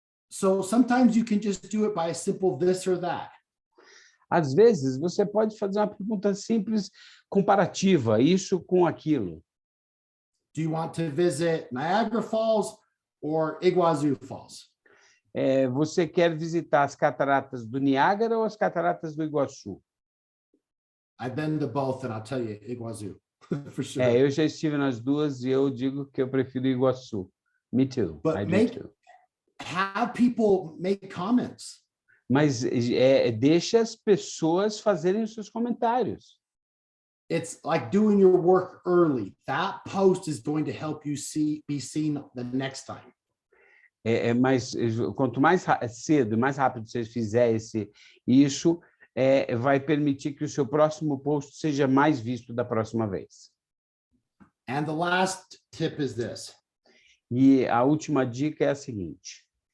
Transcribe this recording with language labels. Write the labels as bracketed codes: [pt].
[en] So sometimes you can just do it by a simple this or that. [pt] Às vezes, você pode fazer uma pergunta simples, comparativa, isso com aquilo. [en] Do you want to visit Niagara Falls or Iguazu Falls? [pt] Você quer visitar as cataratas do Niágara ou as cataratas do Iguaçu? [en] I've been to both, and I'll tell you, Iguazu, for sure. [pt] Eu já estive nas duas e eu digo que eu prefiro Iguaçu. [en] Me too. I do too. Have people make comments. [pt] Mas deixa as pessoas fazerem os seus comentários. [en] It's like doing your work early. That post is going to help you be seen the next time. [pt] Mas quanto mais cedo, mais rápido você fizer isso, vai permitir que o seu próximo post seja mais visto da próxima vez. [en] And the last tip is this. [pt] E a última dica é a seguinte.